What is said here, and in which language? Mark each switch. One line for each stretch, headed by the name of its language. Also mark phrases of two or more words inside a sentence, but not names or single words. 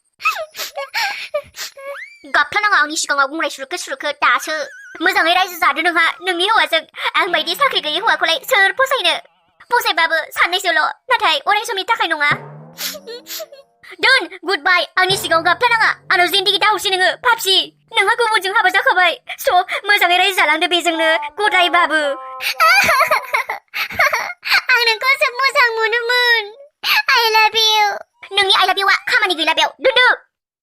Bodo: गाबथानाङा आंनि सिगाङाव बुंनाय सुरुखो दासो मोजाङै रायजो जादो नोंहा नोंनि हौवाजों आं बायदि साख्रि गैयै हौवाखौलाय सोर फसायनो फसायबाबो साननैसोल' नाथाय अराय समनि थाखाय नङा दोन
English: good bye
Bodo: आंनि सिगाङाव गाबथानाङा आंनाव जिन्दगि दाहरसै नोङो फाफसि नोंहा गुबुनजों हाबा जाखाबाय स' मोजाङै रायजो जालांदो बेजोंनो गदायबाबो आं नोंखौ जोबोद मोजां मोनोमोन
English: I love you
Bodo: नोंनि
English: I love you
Bodo: आ खामानि गैला बेयाव दुदु